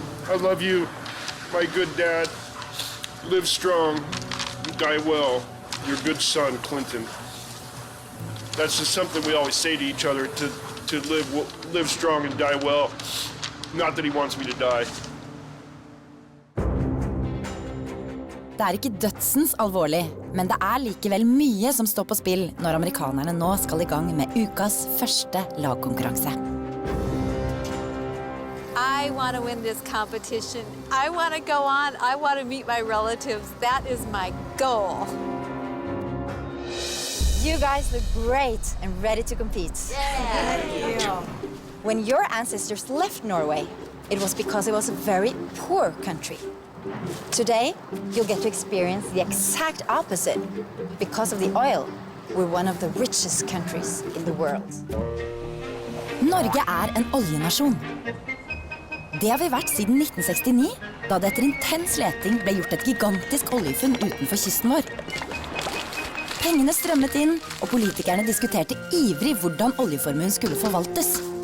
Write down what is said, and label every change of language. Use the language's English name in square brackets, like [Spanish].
[English] I love you, my good dad. Live strong, die well. Your good son, Clinton. That's just something we always say to each other, to live strong and die well. Not that he wants me to die. [Norwegian] Det er ikke dødsens alvorlig, men det er likevel mye som står på spill når amerikanerne nå skal i gang med ukas første lagkonkurranse. [English] I want to win this competition. I want to go on. I want to meet my relatives. That is my goal. You guys look great and ready to compete. Thank you. When your ancestors left Norway, it was because it was a very poor country. Today, you'll get to experience the exact opposite. Because of the oil, we're one of the richest countries in the world. [Norwegian] Norge er en oljenasjon. Det har vi vært siden 1969, da det etter intens leting ble gjort et gigantisk oljefunn utenfor kysten vår. Pengene strømmet inn, og politikerne diskuterte ivrig hvordan oljeformuen skulle forvaltes.